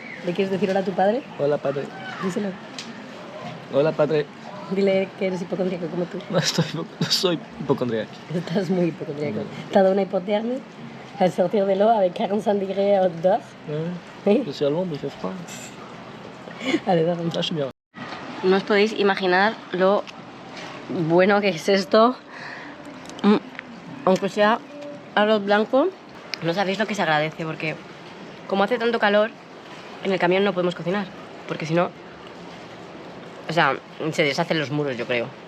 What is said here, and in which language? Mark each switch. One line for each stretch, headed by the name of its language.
Spanish: ¿Le quieres decir hola a tu padre? Hola, padre. Díselo. Hola, padre. Dile que eres hipocondriaco como tú. No soy hipocondriaco. Estás muy hipocondriaco.
French: T'as donné une hypothermie à sortir de l'eau avec 45 degrés dehors. Ouais. Je suis à Londres, il fait froid. Allez,
Spanish: dame.
French: Là, je suis bien.
Spanish: No os podéis imaginar lo bueno que es esto. Aunque sea arroz blanco, no sabéis lo que se agradece, porque como hace tanto calor, en el camión no podemos cocinar, porque si no, o sea, se deshacen los muros, yo creo.